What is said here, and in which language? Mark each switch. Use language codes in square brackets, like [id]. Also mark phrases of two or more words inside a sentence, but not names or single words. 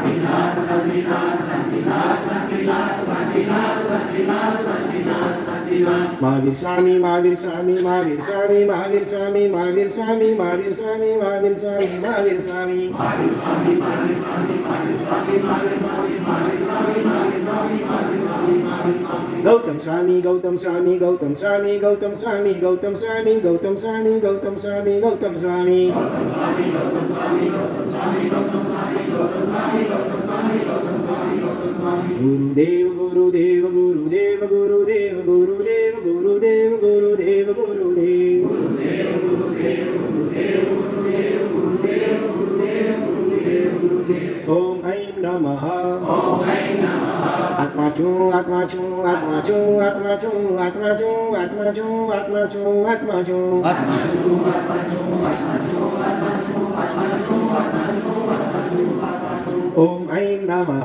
[sa] Mahavir Swami, Mahavir Swami, Mahavir Swami, Mahavir Swami, Mahavir Swami, Mahavir Swami, Mahavir Swami, Mahavir Swami. Gautam Swami, Gautam Swami, Gautam Swami, Gautam Swami, Gautam Swami, Gautam Swami, Gautam Swami, Gautam Swami. Gurudev, Gurudev, Gurudev, Gurudev, Gurudev, Gurudev, Gurudev, Gurudev. ॐ ऐं नमः. Atmachu, Atmachu, Atmachu, Atmachu, Atmachu, Atmachu, Atmachu, Atmachu. ॐ ऐं नमः.